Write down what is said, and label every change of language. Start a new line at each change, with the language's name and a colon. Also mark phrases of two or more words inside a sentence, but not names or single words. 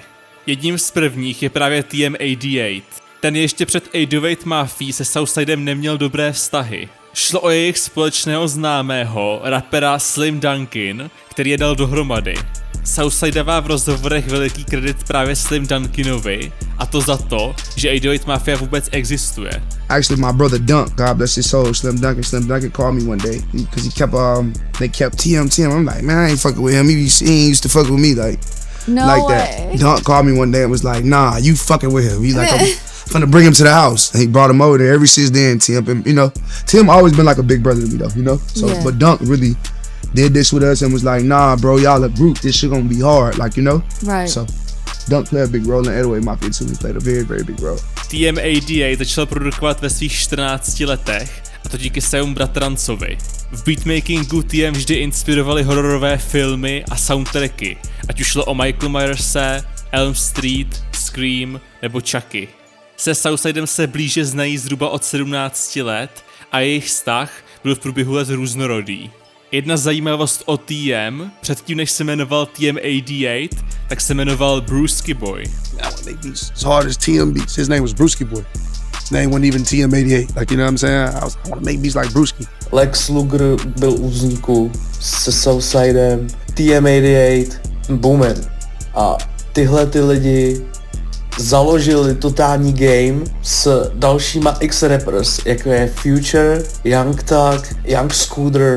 Czech: Jedním z prvních je právě TM88. Ten ještě před 808 Mafia se Southsidem neměl dobré vztahy. Šlo o jejich společného známého, rapera Slim Dunkin, který je dal dohromady. Southside dává v rozhovorech veliký kredit právě Slim Dunkinovi, a to za to, že 808 Mafia vůbec existuje.
English: Actually, my brother Dunk, God bless his soul, Slim Dunkin called me one day because they kept TM. I'm like, man, I ain't fucking with him. He used to fuck with me like that. Dunk called me one day and was like, nah, you fucking with him. He's like, I'm finna bring him to the house. And he brought him over there. Ever since then, Tim always been like a big brother to me though, So, yeah. But Dunk really did this with us and was like, nah, bro, y'all a group. This shit gonna be hard, Right. So, Dunk played a big role in 808 Mafia too. He played a very, very big role.
Czech: TM88 začal produkovat ve svých 14 letech, a to díky svému bratrancovi. V beatmakingu TM vždy inspirovali hororové filmy a soundtracky, ať už šlo o Michael Myerse, Elm Street, Scream nebo Chucky. Se Southsidem se blíže znají zhruba od 17 let a jejich vztah byl v průběhu let různorodý. Jedna zajímavost o TM, předtím než se jmenoval TM88, tak se jmenoval Brewski Boy.
English: As hard as TM beats, his name was Brewski Boy. His name wasn't even TM88, like, you know what I'm saying? I want to make beats like Brewski.
Czech: Lex Luger byl u vzniku se Southsidem, TM88, Boomem. A tyhle ty lidi založili totální game s dalšíma X-rappers, jako je Future, Young Thug, Young Scooter.